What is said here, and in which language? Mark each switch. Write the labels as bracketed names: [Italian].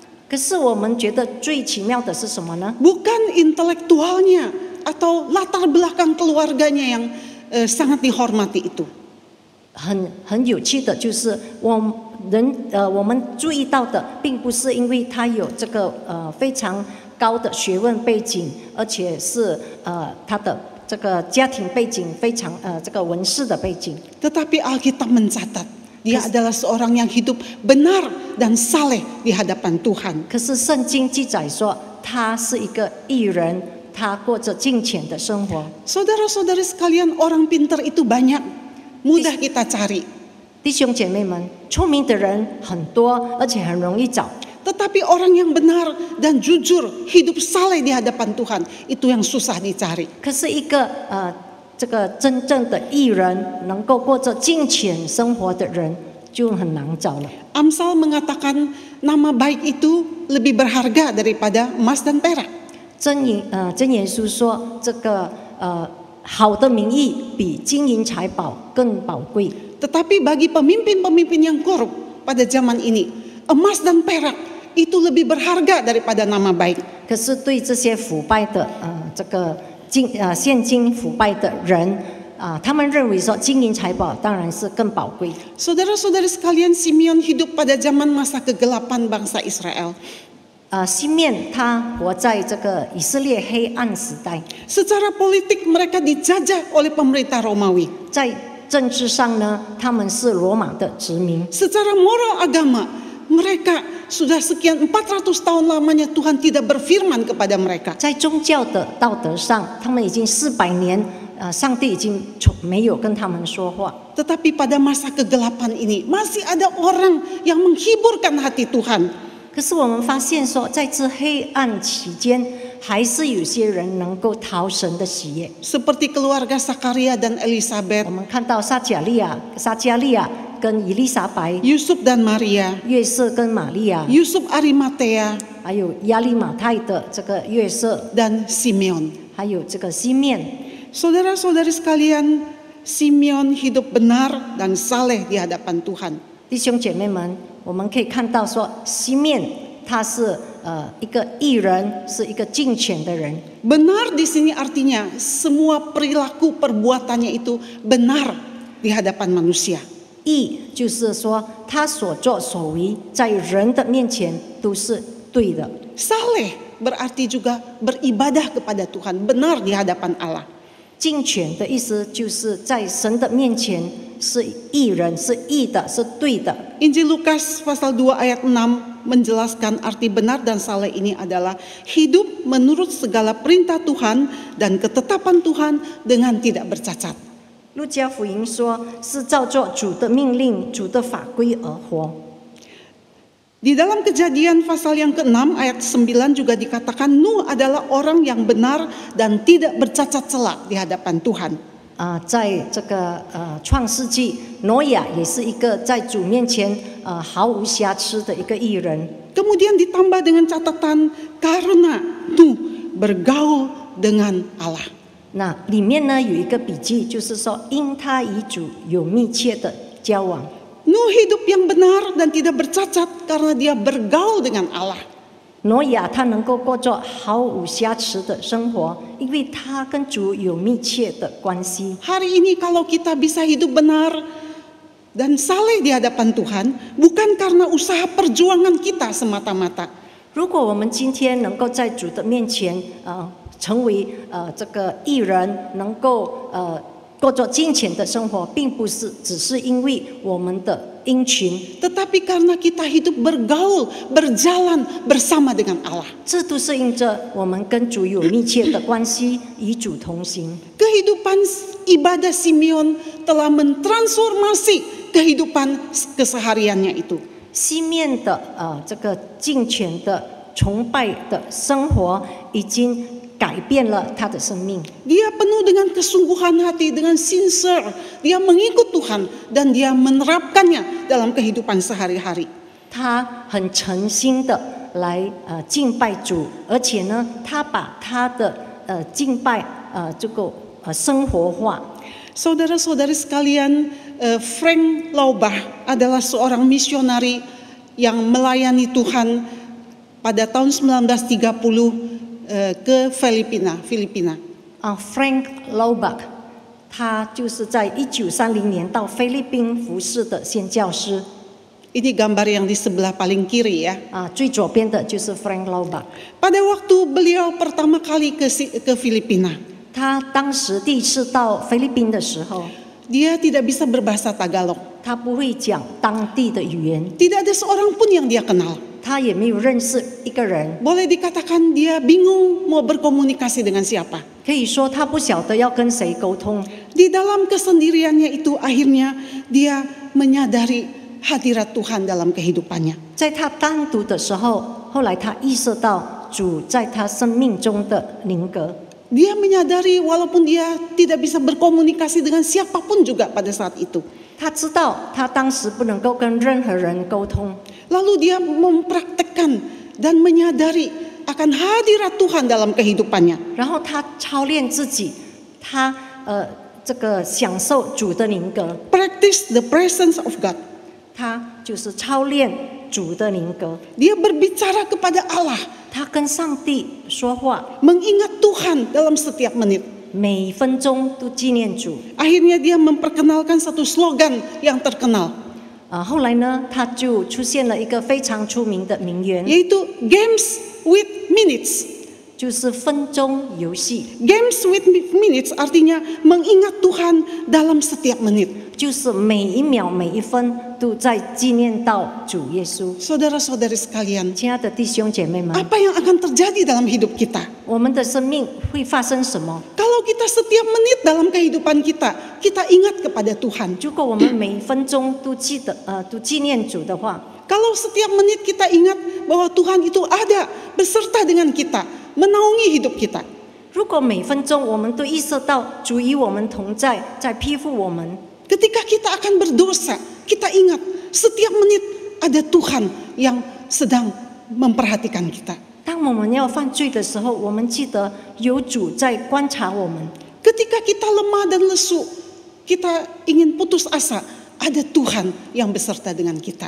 [Chinese] 可是我们觉得最奇妙的是什么呢？ [Indonesian] bukan intelektualnya atau latar belakang keluarganya yang sangat dihormati itu. [Chinese] 很有趣的就是我们注意到的，并不是因为他有这个非常高的学问背景，而且是他的这个家庭背景非常这个文士的背景。 [Indonesian] Tetapi Alkitab mencatat dia adalah seorang yang hidup benar dan saleh di hadapan Tuhan. [Chinese] 可是圣经记载说，他是一个义人，他过着敬虔的生活。 [Indonesian] Saudara-saudari sekalian, orang pintar itu banyak, mudah kita cari. [Chinese] 弟兄姐妹们，聪明的人很多，而且很容易找。 [Indonesian] Tetapi orang yang benar dan jujur, hidup saleh di hadapan Tuhan, itu yang susah dicari. [Chinese] 可是一个这个真正的义人，能够过着敬虔生活的人，就很难找了。 [Indonesian] Amsal mengatakan nama baik itu lebih berharga daripada emas dan perak. [Chinese] 真言书说，这个好的名义比金银财宝更宝贵。 [Indonesian] Tetapi bagi pemimpin-pemimpin yang korup pada zaman ini, emas dan perak itu lebih berharga daripada nama baik. [Chinese] 可是对这些腐败的这个现今腐败的人他们认为说金银财宝当然是更宝贵。 [Indonesian] Saudara-saudari sekalian, Simeon hidup pada zaman masa kegelapan bangsa Israel. [Chinese] 西面他活在这个以色列黑暗时代， [Indonesian] Secara politik mereka dijajah oleh pemerintah Romawi. [Chinese] 在政治上呢，他们是罗马的殖民。 [Indonesian] Secara moral agama, mereka sudah sekian 400 tahun lamanya Tuhan tidak berfirman kepada mereka. [Chinese] 在宗教的道德上，他们已经400年，上帝已经没有跟他们说话。 [Indonesian] Tetapi pada masa kegelapan ini masih ada orang yang menghiburkan hati Tuhan. [Chinese] 可是我们发现说，在这黑暗期间，还是有些人能够讨神的喜悦。 [Indonesian] Seperti keluarga Sakaria dan Elizabeth, [Chinese] 我们看到撒加利亚跟以利撒白， [Indonesian] Yusuf dan Maria, [Chinese] 约瑟跟玛利亚， [Indonesian] Yusuf Arimatea [Chinese] 还有亚利马太的这个约瑟， [Indonesian] dan Simeon. [Chinese] 还有这个西面。 [Indonesian] Saudara-saudari sekalian, Simeon hidup benar dan saleh di hadapan Tuhan. [Chinese] 弟兄姐妹们，我们可以看到说，西面他是一个义人，是一个敬虔的人。 [Indonesian] Benar di sini artinya semua perilaku perbuatannya itu benar di hadapan manusia. [Chinese] 义就是说，他所作所为在人的面前都是对的。 [Indonesian] Saleh berarti juga beribadah kepada Tuhan, benar di hadapan Allah. [Chinese] 敬虔的意思就是在神的面前是义人，是义的，是对的。 [Indonesian] Injil Lukas pasal 2 ayat 6 menjelaskan arti benar dan saleh ini adalah hidup menurut segala perintah Tuhan dan ketetapan Tuhan dengan tidak bercacat. [Chinese] 路加福音说，是照着主的命令、主的法规而活。 [Indonesian] Di dalam Kejadian pasal yang ke-6 ayat 9 juga dikatakan Nuh adalah orang yang benar dan tidak bercacat celak di hadapan Tuhan. [Chinese] 在这个创世纪，挪亚也是一个在主面前毫无瑕疵的一个义人。 [Indonesian] Kemudian ditambah dengan catatan karena Nuh bergaul dengan Allah. [Chinese] 那里面呢有一个笔记，就是说，因他与主有密切的交往。 [Indonesian] Nuh hidup yang benar dan tidak bercacat karena dia bergaul dengan Allah. [Chinese] 挪亚他能够过着毫无瑕疵的生活，因为他跟主有密切的关系。 [Indonesian] Hari ini kalau kita bisa hidup benar dan saleh di hadapan Tuhan, bukan karena usaha perjuangan kita semata-mata. [Chinese] 如果我们今天能够在主的面前，成为这个义人，能够过着敬虔的生活，并不是只是因为我们的因群， [Indonesian] Tetapi karena kita hidup bergaul, berjalan bersama dengan Allah. [Chinese] 这都是因着我们跟主有密切的关系，与主同行。 [Indonesian] Kehidupan ibadah Simeon telah mentransformasi kehidupan kesehariannya itu. [Chinese] 西面的这个敬虔的崇拜的生活，已经改变了他的生命。 [Indonesian] Dia penuh dengan kesungguhan hati, dengan sincere. Dia mengikut Tuhan dan dia menerapkannya dalam kehidupan sehari-hari. [Chinese] 他很诚心的来敬拜主，而且呢，他把他的敬拜这个生活化。 [Indonesian] Saudara-saudari sekalian, Frank Laubach adalah seorang misionari yang melayani Tuhan pada tahun 1930 ke Filipina. [Chinese] Frank Laubach， 他就是在1930年到菲律宾服侍的宣教师。 [Indonesian] Ini gambar yang di sebelah paling kiri ya. [Chinese] 最左边的就是 Frank Laubach。 [Indonesian] Pada waktu beliau pertama kali ke Filipina, [Chinese] 他当时第一次到菲律宾的时候， [Indonesian] dia tidak bisa berbahasa Tagalog. [Chinese] 他不会讲当地的语言， [Indonesian] Tidak ada seorang pun yang dia kenal. [Chinese] 他也没有认识一个人， [Indonesian] Boleh dikatakan dia bingung mau berkomunikasi dengan siapa. [Chinese] 可以说他不晓得要跟谁沟通。 [Indonesian] Di dalam kesendiriannya itu akhirnya dia menyadari hadirat Tuhan dalam kehidupannya. [Chinese] 在他单独的时候，后来他意识到主在他生命中的灵格。 [Indonesian] Dia menyadari walaupun dia tidak bisa berkomunikasi dengan siapapun juga pada saat itu. [Chinese] 他知道他当时不能够跟任何人沟通， [Indonesian] Lalu dia mempraktekkan dan menyadari akan hadirat Tuhan dalam kehidupannya. [Chinese] 然后他操练自己，他这个享受主的灵格， [English] Practice the presence of God. [Chinese] 他就是操练主的灵格。 [Indonesian] Dia berbicara kepada Allah, [Chinese] 他跟上帝说话， [Indonesian] mengingat Tuhan dalam setiap menit. [Chinese] 每分钟都纪念主。 [Indonesian] Akhirnya dia memperkenalkan satu slogan yang terkenal, [Chinese] 后来呢，他就出现了一个非常出名的名言， [Indonesian] yaitu [English] Games with Minutes. [Chinese] 就是分钟游戏， [English] Games with minutes [Indonesian] artinya mengingat Tuhan dalam setiap menit. [Chinese] 就是每一秒每一分都在纪念到主耶稣。 [Indonesian] Saudara-saudari sekalian, [Chinese] 亲爱的弟兄姐妹们， [Indonesian] apa yang akan terjadi dalam hidup kita? [Chinese] 我们的生命会发生什么？ [Indonesian] Kalau kita setiap menit dalam kehidupan kita, kita ingat kepada Tuhan. [Chinese] 如果我们每一分钟都纪念主的话， [Indonesian] Kalau setiap menit kita ingat bahwa Tuhan itu ada beserta dengan kita, menaungi hidup kita. [Chinese] 如果每分钟我们都意识到主与我们同在，在庇护我们， [Indonesian] Ketika kita akan berdosa, kita ingat setiap menit ada Tuhan yang sedang memperhatikan kita. [Chinese] 当我们要犯罪的时候，我们记得有主在观察我们。 [Indonesian] Ketika kita lemah dan lesu, kita ingin putus asa, ada Tuhan yang beserta dengan kita.